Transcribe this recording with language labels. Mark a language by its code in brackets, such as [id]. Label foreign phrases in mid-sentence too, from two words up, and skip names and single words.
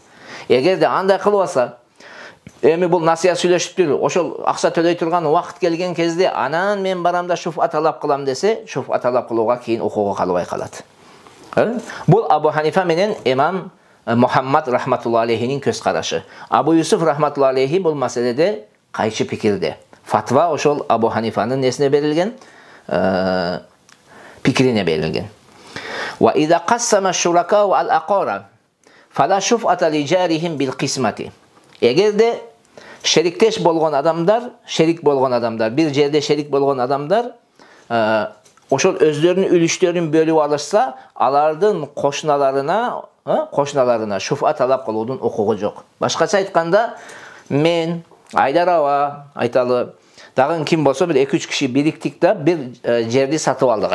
[ky] Эгерде андай кылбаса, эми бул насия сүйлөшүптүр, ошол акча төлөй турган убакыт келген кезде анан мен барам да шуфа талап кылам десе, шуфа талап кылууга кийин укугу калбай калат. Бул Абу Ханифа менен имам Мухаммад [ar] رحمة الله عليه [ky] көз карашы. Абу Юсуф [ar] رحمة الله عليه [ky] бул маселеде кайчы пикирде. Фатва ошол Абу Ханифанын несине берилген, пикирине берилген. [ar] وإذا قسم الشركاء العقار فلا شفعة لجارهم بالقسمة. [ky] Эгерде шериктеш болгон адамдар, бир жерде шерик болгон адамдар ошол өздөрүнүн үлүштөрүн бөлүп алышса, алардын кошуналарына шуфа талап кылуудун укугу жок. Башкача айтканда, мен Айдар аба айталы, дагы ким болсо бир 2-3 киши бириктик да бир жерди сатып алдык.